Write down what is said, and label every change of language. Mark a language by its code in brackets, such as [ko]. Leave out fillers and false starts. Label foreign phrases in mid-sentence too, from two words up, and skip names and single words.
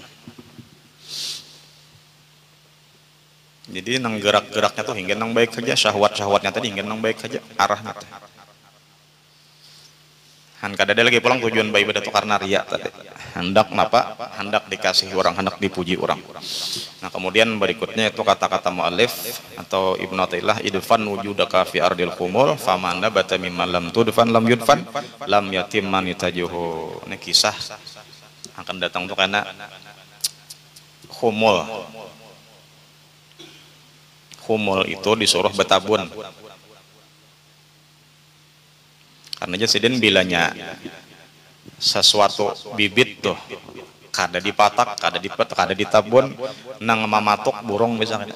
[bjn] Jadi nang gerak-geraknya tuh hingga nang baik saja, syahwatnya tadi hingga nang baik saja arahnya tuh. Han kada ada lagi pulang tujuan ibadah itu karena riya tadi. Hendak napa? Hendak dikasihi orang, hendak dipuji orang. Nah, kemudian berikutnya itu kata-kata mu'allif atau Ibnu Athaillah [ar] ادفن وجودك في أرض الخمول فما نبت مما لم يدفن لم يدفن لم يتم نتاجه. [bjn] Ini kisah akan datang tuh karena khumul. Khumul itu disuruh betabun. Karena jasiden bilanya sesuatu bibit tuh kada dipatak, kada ditabun nang mamatuk burung misalnya.